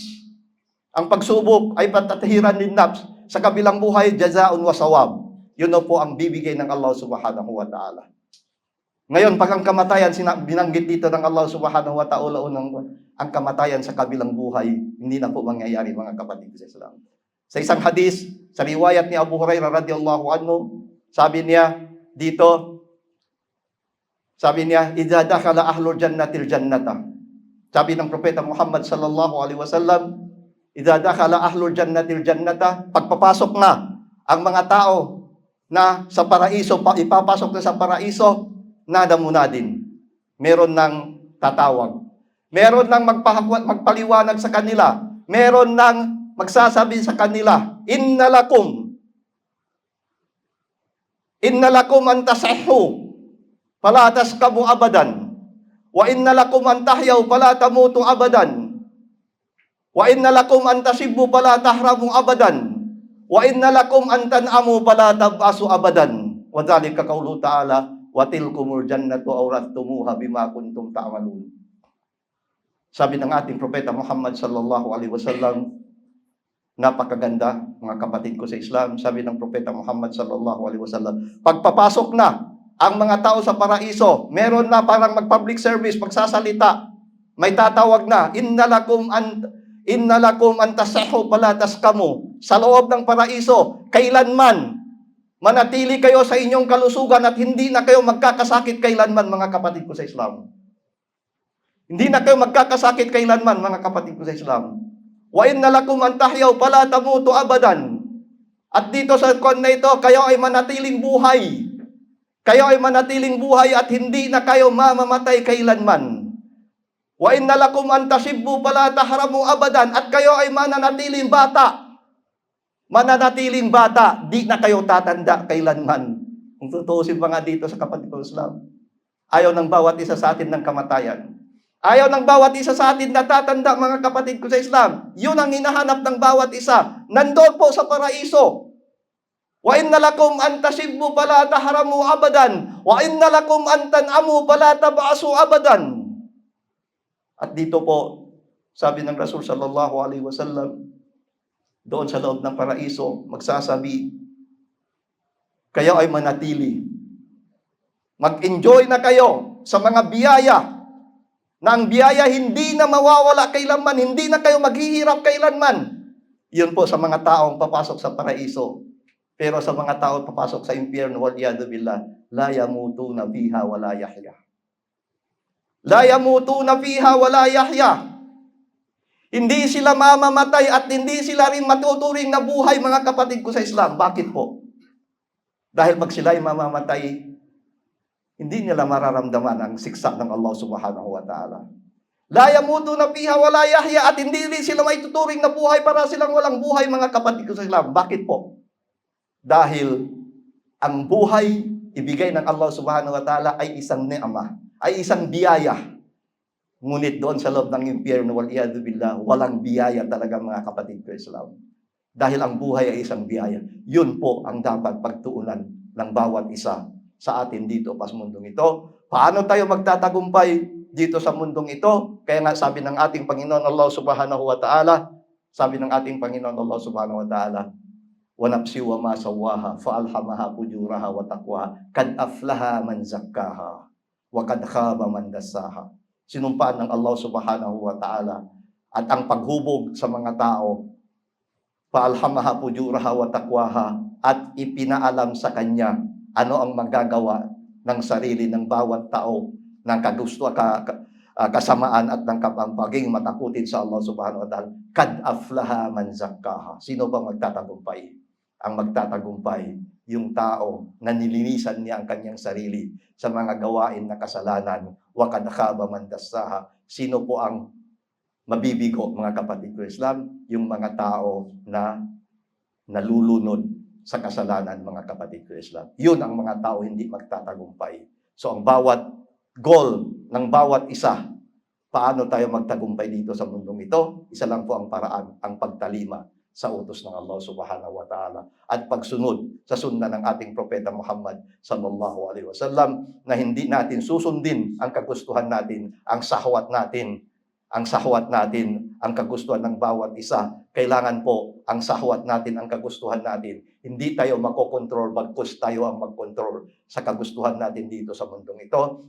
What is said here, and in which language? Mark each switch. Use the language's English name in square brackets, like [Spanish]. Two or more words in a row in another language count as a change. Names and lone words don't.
[Filipino] Ang pagsubok ay patathiran din nafs. Sa kabilang buhay, [Arabic] جزاء وثواب. [Filipino] Yun na po ang bibigay ng Allah [Arabic] سبحانه وتعالى. [Filipino] Ngayon, pag ang kamatayan, binanggit dito ng Allah [Arabic] سبحانه وتعالى, [Filipino] ang kamatayan sa kabilang buhay, hindi na po mangyayari, mga kapatid sa Islam. Sa isang hadis, sa riwayat ni Abu Hurairah [Arabic] رضي الله عنه, [Filipino] sabi niya dito, [Arabic] إذا دخل أهل الجنة الجنة. [Filipino] Sabi ng Propeta Muhammad [Arabic] صلى الله عليه وسلم, إذا دخل أهل الجنة الجنة, [Filipino] pagpapasok na ang mga tao na sa paraiso, ipapasok na sa paraiso, [Arabic] نادى منادٍ. [Filipino] Meron ng tatawag. Meron nang magpaliwanag sa kanila. Meron nang magsasabi sa kanila, [Arabic] إن لكم أن تصحوا فلا تسقموا أبدا. وإن لكم أن تحيوا فلا تموتوا أبدا. وإن لكم أن تشبوا فلا تهرموا أبدا. وإن لكم أن تنعموا فلا تبأسوا أبدا. وذلك قوله تعالى، وتلكم الجنة أورثتموها بما كنتم تعملون. [Filipino] Sabi ng ating propeta Muhammad [Arabic] صلى الله عليه وسلم, [Filipino] napakaganda, mga kapatid ko sa Islam. Sabi ng propeta Muhammad [Arabic] صلى الله عليه وسلم, [Filipino] pagpapasok na ang mga tao sa paraiso, meron na parang mag-public service, magsasalita, may tatawag na, [Arabic] إن لكم أن تصحوا فلا تسقموا. [Filipino] Sa loob ng paraiso, kailanman manatili kayo sa inyong kalusugan at hindi na kayo magkakasakit kailanman, mga kapatid ko sa Islam. Hindi na kayo magkakasakit kailanman, mga kapatid ko sa Islam. [Arabic] وإن لكم أن تحيوا فلا تموتوا أبدا. [Filipino] At dito sa kon na ito, kayo ay manatiling buhay. Kayo ay manatiling buhay at hindi na kayo mamamatay kailanman. [Arabic] وإن لكم أن تشبوا فلا تهرموا أبدا. [Filipino] At kayo ay mananatiling bata. Mananatiling bata, di na kayo tatanda kailanman. Kung tutuusin pa nga dito sa kapatid ko Islam, ayaw ng bawat isa sa atin ng kamatayan. Ayaw ng bawat isa sa atin na tatanda, mga kapatid ko sa Islam. Yun ang hinahanap ng bawat isa. Nandoon po sa paraiso. [Arabic] وإن لكم أن تشبوا فلا تهرموا أبدا. وإن لكم أن تنعموا فلا تبأسوا أبدا. [Filipino] At dito po, sabi ng Rasul [Arabic] صلى الله عليه وسلم, [Filipino] doon sa loob ng paraiso, magsasabi, kayo ay manatili. Mag-enjoy na kayo sa mga biyaya, na ang biyaya hindi na mawawala kailanman, hindi na kayo maghihirap kailanman. Yun po sa mga taong papasok sa paraiso. Pero sa mga taong papasok sa impyerno, [Arabic] والعياذ بالله، لا يموتون فيها ولا يحيا. لا يموتون فيها ولا يحيا. [Filipino] Hindi sila mamamatay at hindi sila rin matuturing na buhay, mga kapatid ko sa Islam. Bakit po? Dahil pag sila ay mamamatay, hindi nila mararamdaman ang siksa ng Allah [Arabic] سبحانه وتعالى. لا يموتون فيها ولا يحيا, [Filipino] at hindi rin sila may tuturing na buhay para silang walang buhay, mga kapatid ko sa Islam. Bakit po? Dahil ang buhay ibigay ng Allah [Arabic] سبحانه وتعالى [Filipino] ay isang ni'mah, ay isang biyaya. Ngunit doon sa loob ng impyerno, [Arabic] والعياذ بالله, [Filipino] walang biyaya talaga, mga kapatid ko Islam. Dahil ang buhay ay isang biyaya. Yun po ang dapat pagtuunan ng bawat isa sa atin dito sa mundong ito. Paano tayo magtatagumpay dito sa mundong ito? Kaya nga sabi ng ating Panginoon Allah [Arabic] سبحانه وتعالى, [Filipino] sabi ng ating Panginoon [Arabic] الله سبحانه وتعالى، ونفس وما سواها فألهمها فجورها وتقواها قد أفلح من زكاها وقد خاب من دساها. [Filipino] Sinumpaan ng Allah [Arabic] سبحانه وتعالى [Filipino] at ang paghubog sa mga tao, [Arabic] فألهمها فجورها وتقواها, [Filipino] at ipinaalam sa kanya ano ang magagawa ng sarili ng bawat tao ng kasamaan at ng pagiging matakutin sa Allah [Arabic] سبحانه وتعالى. قد أفلح من زكاها. [Filipino] Sino bang magtatagumpay? Ang magtatagumpay, yung tao na nilinisan niya ang kanyang sarili sa mga gawain na kasalanan. [Arabic] وقد خاب من دساها. [Filipino] Sino po ang mabibigo, mga kapatid ko Islam? Yung mga tao na nalulunod sa kasalanan, mga kapatid ko Islam. Yun ang mga tao hindi magtatagumpay. So ang bawat goal ng bawat isa, paano tayo magtagumpay dito sa mundong ito? Isa lang po ang paraan, ang pagtalima sa utos ng Allah [Arabic] سبحانه وتعالى [Filipino] at pagsunod sa sunna ng ating propeta Muhammad [Arabic] صلى الله عليه وسلم, [Filipino] na hindi natin susundin ang kagustuhan natin, ang sahwat natin, ang kagustuhan ng bawat isa. Kailangan po ang sahwat natin, ang kagustuhan natin. Hindi tayo makokontrol, bagkus tayo ang magkontrol sa kagustuhan natin dito sa mundong ito.